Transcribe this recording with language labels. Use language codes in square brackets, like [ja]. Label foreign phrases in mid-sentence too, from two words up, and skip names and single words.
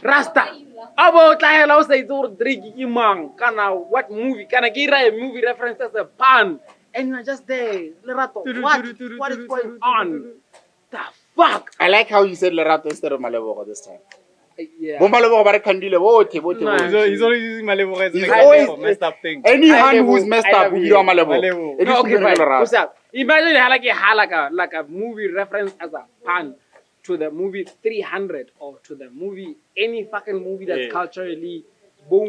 [en] Rasta. About I say imang. Kana what movie? Kana gira a movie reference as a pan. And you're just there. Lerato. What is going on? The fuck? I like how you said Lerato instead of Malebogo this time. Yeah. [tn] Bo Malebogo bare khandile, bote. [en] He's always using Malebo as an He's example always- for messed up things. Any hand Malebo, who's messed I up love will be you. on Malebo. Malebo. It No, is okay, fine. Lerato. What's up? Imagine like a movie reference as a pan to the movie 300 or to the movie, any fucking movie that's Yeah. culturally boom.